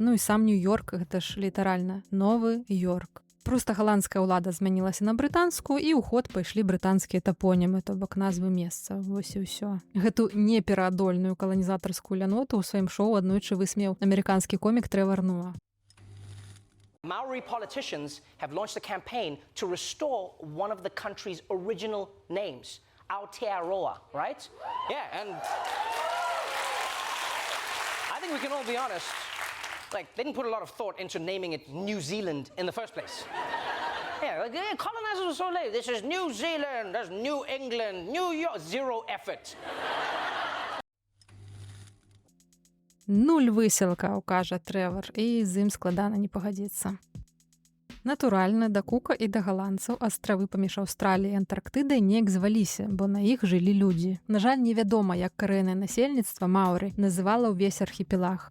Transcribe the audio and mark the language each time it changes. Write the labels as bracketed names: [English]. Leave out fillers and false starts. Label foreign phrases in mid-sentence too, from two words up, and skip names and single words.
[Belarusian] Ну і сам Нью-Йорк, гэта ж літаральна новы Йорк. Проста галандская ўлада змянілася на брытанскую, і ў ход пайшлі брытанскія тапонімы, то бок назвы месца. Вось і ўсё. Гэту непераадольную каланізатарскую ляноту ў сваім шоу аднойчы высмеяў амерыканскі комік Трэвар Ноа. [English] Maori politicians have launched a campaign to restore one of the country's original names, Aotearoa, right? Yeah, and I think we can all be honest. Like, they didn't put a lot of thought into naming it New Zealand in the first place. Yeah, like, colonizers were so late. This is New Zealand, there's New England, New York. Zero effort. [Belarusian] Нуль высілкаў, кажа Трэвар, і з ім складана не пагадзіцца. Натуральна, да Кука і да галандцаў астравы паміж Аўстраліяй і Антарктыдай неяк зваліся, бо на іх жылі людзі. На жаль, невядома, як карэннае насельніцтва Маўры называла ўвесь архіпелаг.